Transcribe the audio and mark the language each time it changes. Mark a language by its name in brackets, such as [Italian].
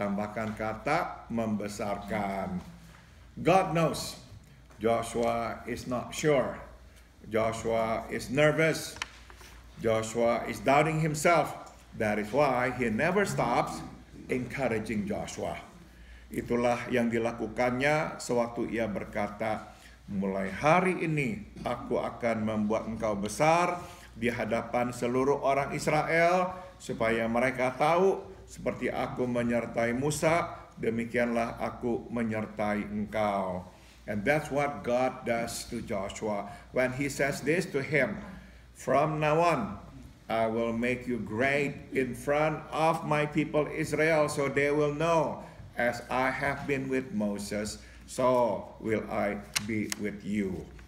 [Indonesian] Tambahkan kata membesarkan. [English] God knows Joshua is not sure. Joshua is nervous. Joshua is doubting himself. That is why he never stops encouraging Joshua. [Indonesian] Itulah yang dilakukannya sewaktu ia berkata, mulai hari ini aku akan membuat engkau besar di hadapan seluruh orang Israel, supaya mereka tahu seperti aku menyertai Musa, demikianlah aku menyertai engkau. [English] And that's what God does to Joshua when he says this to him, from now on I will make you great in front of my people Israel, so they will know, as I have been with Moses, so will I be with you.